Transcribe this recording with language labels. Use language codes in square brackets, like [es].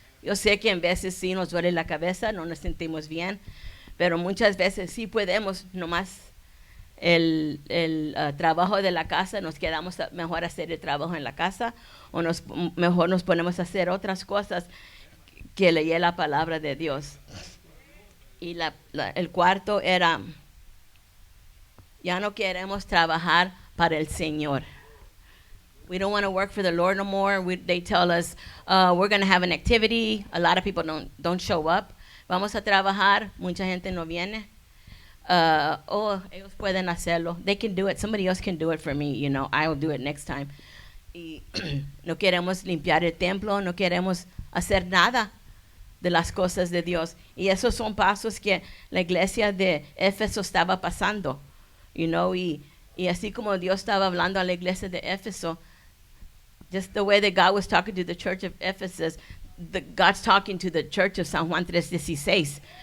[es] Yo sé que en veces sí nos duele la cabeza, no nos sentimos bien, pero muchas veces sí podemos, nomás el trabajo de la casa, nos quedamos mejor hacer el trabajo en la casa, o mejor nos ponemos a hacer otras cosas que leer la palabra de Dios. Y el cuarto era, ya no queremos trabajar para el Señor. [en] We don't want to work for the Lord no more. They tell us, we're going to have an activity. A lot of people don't show up. [es] Vamos a trabajar. Mucha gente no viene. Ellos pueden hacerlo. [en] They can do it. Somebody else can do it for me. You know, I will do it next time. [es] Y no queremos limpiar el templo. No queremos hacer nada de las cosas de Dios. Y esos son pasos que la iglesia de Éfeso estaba pasando. [en] You know, [es] y así como Dios estaba hablando a la iglesia de Éfeso, [en] just the way that God was talking to the church of Ephesus, God's talking to the church of San Juan 3:16.